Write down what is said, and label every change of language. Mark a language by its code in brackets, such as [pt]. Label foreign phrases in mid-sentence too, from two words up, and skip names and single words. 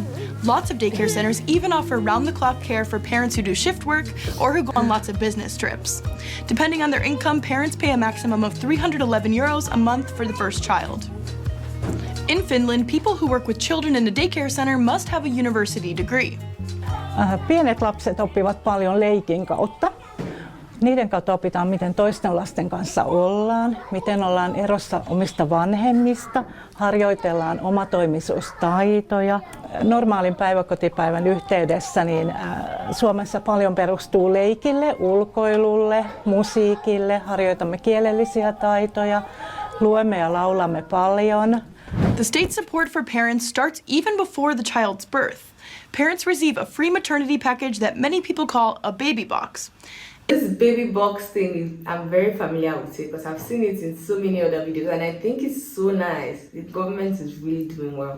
[en] Lots of daycare centers even offer round-the-clock care for parents who do shift work or who go on lots of business trips. Depending on their income, parents pay a maximum of 311 euros a month for the first child. In Finland, people who work with children in a daycare center must have a university degree. [fi] Pienet lapset oppivat paljon leikin kautta. Niiden kautta opitaan, miten toisten lasten kanssa ollaan, miten ollaan erossa omista vanhemmista, harjoitellaan omatoimisuustaitoja. Normaalin päiväkotipäivän yhteydessä niin Suomessa paljon perustuu leikille, ulkoilulle, musiikille, harjoitamme kielellisiä taitoja, luemme ja laulamme paljon. [en] The state support for parents starts even before the child's birth. Parents receive a free maternity package that many people call a baby box. This baby box thing, I'm very familiar with it because I've seen it in so many other videos and I think it's so nice. The government is really doing well.